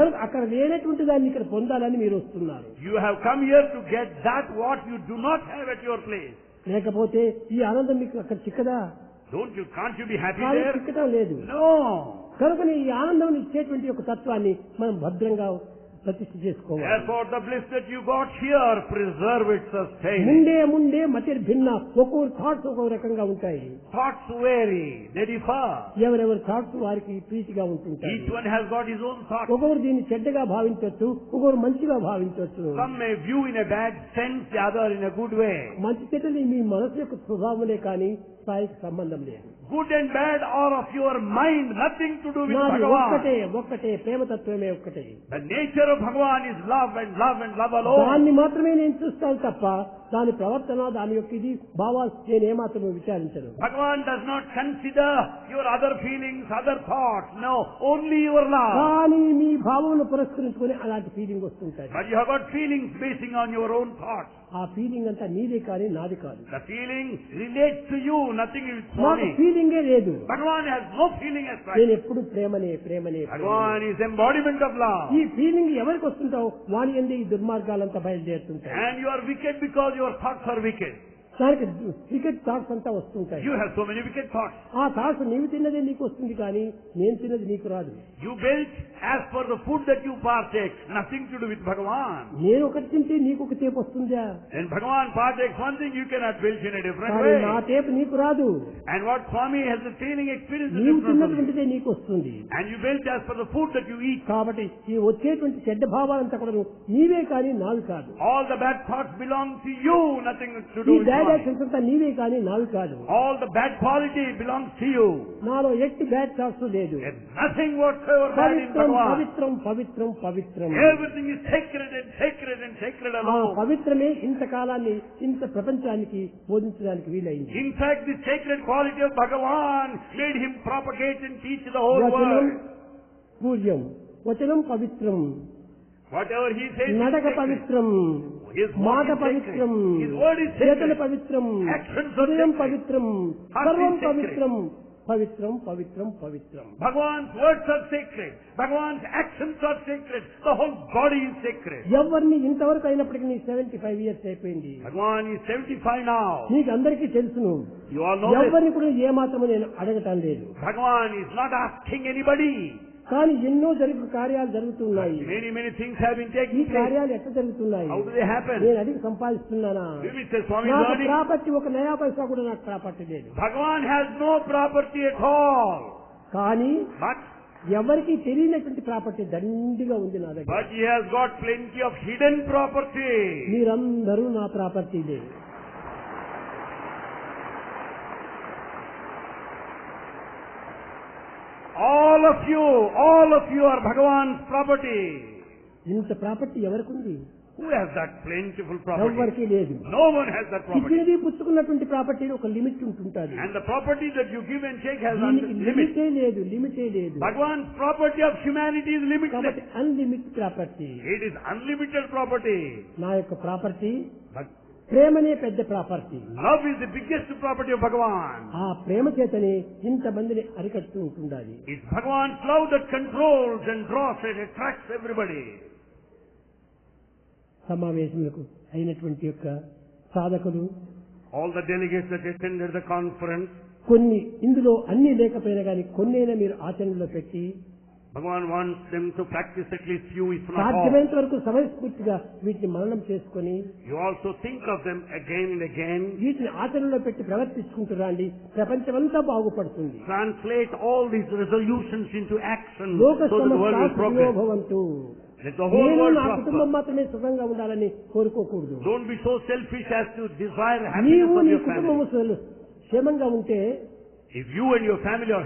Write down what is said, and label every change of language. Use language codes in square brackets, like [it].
[te] కనుక అక్కడ లేనటువంటి దాన్ని ఇక్కడ పొందాలని మీరు వస్తున్నారు. [en] You have come here to get that what you do not have at your place. [te] లేకపోతే ఈ ఆనందం మీకు అక్కడ చిక్కదా? [en] Can't you be happy [te] కానీ [en] there? [te] చిక్కటం లేదు. [en] No. [te] కనుకని ఈ ఆనందం ఇచ్చేటువంటి ఒక తత్వాన్ని మనం భద్రంగా ప్రతిష్ఠ చేసుకోవాలి. [en] Therefore, the bliss that you got here, preserve it, sustain it. [te] ముందే మతిర్ భిన్న, ఒక్కొక్క థాట్స్ ఒక్కొక్క రకంగా ఉంటాయి. [en] Thoughts vary, they differ. [te] ఎవరెవరి థాట్స్ వారికి ప్రీతిగా ఉంటుంటాయి. [en] Each one has got his own thoughts. [te] ఒకరు దీన్ని చెడ్డగా భావించవచ్చు, ఒకరు మంచిగా భావించవచ్చు. [en] Some may view in a bad sense, the other in a good way. [te] మంచి చెడ్డలు మీ మనసు యొక్క స్వభావములే కానీ స్థాయికి సంబంధం లేదు. [en] Good and bad are of your mind, nothing to do with [te] నాది [en] Bhagavan. [te] ఒక్కటే ప్రేమతత్వమే ఒక్కటే. [en] The nature of Bhagavan is love and love and love alone. [te] దాన్ని మాత్రమే నేను చూస్తాను తప్ప దాని ప్రవర్తన, దాని యొక్క ఇది భావాలు నేను ఏమాత్రమే విచారించను. [en] Bhagavan does not consider your other feelings, other thoughts. No, only your love. [te] కానీ మీ భావమును పురస్కరించుకుని అలాంటి ఫీలింగ్ వస్తుంటాయి. [en] But you have got feelings basing on your own thoughts. [te] ఆ ఫీలింగ్ అంతా నీదే కానీ నాది కాదు. [en] The feeling relates to you, nothing is [te] నాకు [en] for me. [te] ఫీలింగే లేదు. [en] Bhagavan has no feeling as such. [te] నేను ఎప్పుడు ప్రేమనే. [en] Bhagavan is embodiment of love. [te] ఈ ఫీలింగ్ ఎవరికి వస్తుంటావు వాని ఎందు ఈ దుర్మార్గాలంతా బయలుదేరుతుంటాయి. [en] And you are wicked because your thoughts are wicked. [te] దానికి వికెట్ థాట్స్ అంతా వస్తుంటాయి. [en] You have so many wicked thoughts. [te] ఆ థాట్స్ నీవు తిన్నదే నీకు వస్తుంది కానీ నేను తిన్నది నీకు రాదు. [en] You built as per the food that you partake, nothing to do with Bhagavan. [te] నేను ఒకటి తింటే నీకు ఒక టేపు వస్తుందా? [en] When Bhagavan partakes one thing, you cannot build in a different [te] కానీ [en] way. [te] నా టేపు నీకు రాదు. [en] And what Swami has the feeling experience is [te] నీవు [en] different from you. [te] తిన్నటువంటిదే నీకు వస్తుంది. [en] And you built as per the food that you eat. [te] కాబట్టి ఈ వచ్చేటువంటి చెడ్డ భావాలంతా కూడా నీవే కానీ నావి కాదు. [en] All the bad thoughts belong to you, nothing to do [te] ఈ [en] with bad Swami. [te] యాక్షన్స్ అంతా నీవే కానీ నావి కాదు. [en] All the bad quality belongs to you. [te] నాలో ఎట్టి బ్యాడ్ థాట్స్ లేదు. [en] There's nothing whatsoever bad in [te] పవిత్రం [en] Bhagavan. [te] పవిత్రం పవిత్రం పవిత్రం. [en] Everything is sacred and sacred and sacred [te] ఆ [en] alone. [te] పవిత్రమే ఇంతకాలాన్ని ఇంత ప్రపంచానికి బోధించడానికి వీలైంది. [en] In fact, the sacred quality of Bhagavan made him propagate and teach the whole [te] వచనం [en] world. [te] పూజ్యం, వచనం పవిత్రం, [en] Whatever he says is [te] నడక [en] sacred. [te] పవిత్రం, [en] His [te] మాట [en] walk is [te] పవిత్రం, [en] sacred. His word is [te] చేతల [en] sacred. [te] పవిత్రం, [en] Actions are [te] హృదయం [en] sacred. [te] పవిత్రం, [en] Heart [te] సర్వం [en] is sacred. [te] పవిత్రం, పవిత్రం పవిత్రం పవిత్రం. [en] Bhagavan's words are sacred. Bhagavan's actions are sacred. The whole body is sacred. [te] ఎవరిని ఇంతవరకు అయినప్పటికీ నీ [en] 75 years [te] అయిపోయింది. [en] Bhagavan is 75 now. [te] నీకు అందరికీ తెలుసును. [en] You all know this. [te] ఎవరిని కూడా ఏ మాత్రము నేను అడగటం లేదు. [en] Bhagavan is not asking anybody. [te] కానీ ఎన్నో కార్యాలు జరుగుతున్నాయి. [en] Many things have been [te] ఈ [en] taking place. [te] కార్యాలు ఎట్లా జరుగుతున్నాయి? [en] How do they happen? [te] నేను అడిగి సంపాదిస్తున్నానా? [en] You will say, Swami is [te] నాకు [en] earning. [te] ప్రాపర్టీ ఒక నయా పైసా కూడా నాకు ప్రాపర్టీ లేదు. [en] Bhagavan has no property at all. [te] కానీ [en] But [te] ఎవరికి తెలియనటువంటి ప్రాపర్టీ దండిగా ఉంది నా దగ్గర. [en] he has got plenty of hidden property. [te] మీరందరూ నా ప్రాపర్టీలే. [en] All of you are Bhagavan's property. [te] ఇంత ప్రాపర్టీ ఎవరికి ఉంది? [en] Who has that plentiful property? [te] ఎవరికి లేదు. [en] No one has that property. [te] ఇచ్చినది పుచ్చుకున్నటువంటి ప్రాపర్టీలో ఒక limit ఉంటుంటుంది. [en] And the property that you give and take has a [te] దీనికి [en] limit. [te] లిమిటే లేదు. [en] Bhagavan's property of humanity is limitless. [te] కాబట్టి అన్లిమిట్ property. [en] It is unlimited property. [te] నా యొక్క property [en] But [te] ప్రేమనే పెద్ద property. [en] love is the biggest property of Bhagavan. [te] ఆ ప్రేమ చేతనే ఇంతమందిని అరికడుతూ ఉంటుండాలి. [en] It's Bhagavan's love that controls and draws and attracts everybody. [te] సమావేశములకు అయినటువంటి యొక్క సాధకులు [en] All the delegates that attended the conference, [te] కొన్ని ఇందులో అన్ని లేకపోయినా కానీ కొన్నైనా మీరు ఆచరణలో పెట్టి [en] Bhagavan wants them to practice at least few, if not all. [te] సాధ్యమైనంత వరకు సమయస్ఫూర్తిగా వీటిని మననం చేసుకొని [en] You also think of them again and again. [te] వీటిని ఆచరణలో పెట్టి ప్రవర్తించుకుంటూ రండి. ప్రపంచమంతా బాగుపడుతుంది. [en] Translate all these resolutions into action [te] లోక [en] so that the world will progress. [te] సమస్త [en] Let the whole [te] నేను [en] world [te] నా కుటుంబం [en] prosper. [te] మాత్రమే సుఖంగా ఉండాలని కోరుకోకూడదు. [en] Don't be so selfish as to desire happiness [te] నీవు [en] of [te] నీ [en] your family. [te] కుటుంబం క్షేమంగా ఉంటే [en] If you and your family are